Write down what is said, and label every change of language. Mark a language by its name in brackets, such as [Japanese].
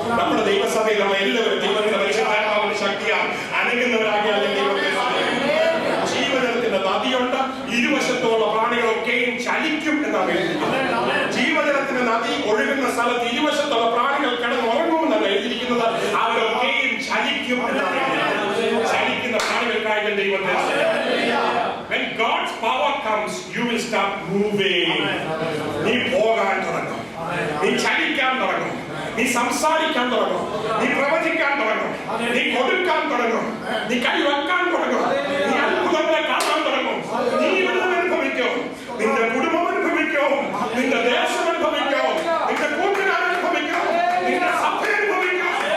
[Malayalam] നമ്മുടെ ദൈവസഭയിൽ നമ്മൾ എല്ലാവരും ദൈവത്തിന്റെ പരിശുദ്ധാത്മാവിന്റെ ശക്തിയാൽ അനങ്ങുന്നവരാകിയാൽ ദൈവത്തിന്റെ ജീവജലത്തിന്റെ നദിയുണ്ട്, ഇരുവശത്തുള്ള പ്രാണികളൊക്കെയും ചലിക്കും എന്നാണ് എഴുതിയിരിക്കുന്നത്. ജീവജലത്തിന്റെ നദി ഒഴുകുന്ന സ്ഥലത്ത് ഇരുവശത്തുള്ള പ്രാണികൾ കിടന്നുറങ്ങുമെന്നാണ് എഴുതിയിരിക്കുന്നത്. അവരൊക്കെയും ചലിക്കും എന്നാണ്. ചലിക്കുന്ന പ്രാണികൾക്കായി ദൈവത്തെ [English] When God's power comes, you will start moving. [Malayalam] നീ പോകാൻ തുടങ്ങും, നീ ചലിക്കാൻ തുടങ്ങും, നീ സംസാരിക്കാൻ തുടങ്ങും, നീ പ്രവചിക്കാൻ തുടങ്ങും, നീ കൊടുക്കാൻ തുടങ്ങും, നീ കൈവെക്കാൻ തുടങ്ങും, നീ അത്ഭുതങ്ങളെ കാണാൻ തുടങ്ങും. നീ വിടുതൽ അനുഭവിക്കും, നിന്റെ കുടുംബം അനുഭവിക്കും, നിന്റെ ദേശം അനുഭവിക്കും, നിന്റെ കൂട്ടുകാർ അനുഭവിക്കും, നിന്റെ സഭ അനുഭവിക്കും.